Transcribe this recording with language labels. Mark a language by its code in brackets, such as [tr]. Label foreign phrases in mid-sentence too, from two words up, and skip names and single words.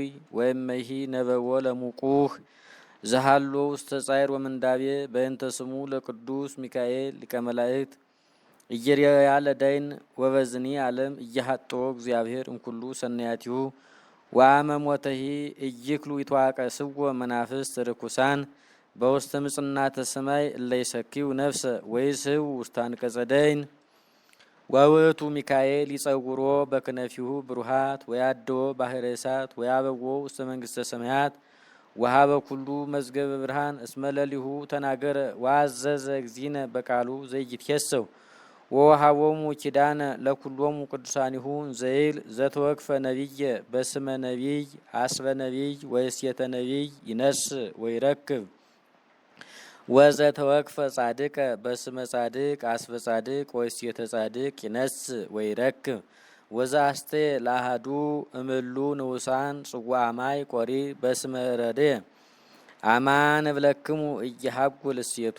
[gez] ወይም መሂ ነበቦ ለሙቁህ ዘሃሎ ውስተ ጻዕር ወምንዳቤ በእንተ ስሙ ለቅዱስ ሚካኤል ሊቀ መላእክት እየርያ ለዳይን ወበዝኒ ዓለም እያሃጥዎ እግዚአብሔር እምኩሉ ሰናያቲሁ ወአመ ሞተሂ እይክሉ ይትዋቀስዎ መናፍስት ርኩሳን በውስተ ምጽናተ ሰማይ እለይሰኪው ነፍሰ ወይስሕው ውስተ አንቀጸ ደይን ወውእቱ ሚካኤል ይጸውሮ በክነፊሁ ብሩሃት ወያድዎ ባሕረ እሳት ወያበዎ ውስተ መንግሥተ ሰማያት ወሀበ ኩሉ መዝገበ ብርሃን እስመ ለሊሁ ተናገረ ወአዘዘ እግዚእነ በቃሉ ዘይትየሰው ወወሀቦሙ ኪዳነ ለኩሎሙ ቅዱሳኒሁ ዘይል ዘተወክፈ ነቢየ በስመ ነቢይ አስበ ነቢይ ወእሴተ ነቢይ ይነስእ ወይረክብ ወዘተወክፈ ጻድቀ በስመ ጻድቅ አስበ ጻድቅ ወእሴተ ጻድቅ ይነስእ ወይረክብ ወዘአስቴ ለአሐዱ እምሉ ንዑሳን ጽዋዐ ማይ ቆሪር በስመ ረድእ አማን እብለክሙ እየሀጉል እሴቶ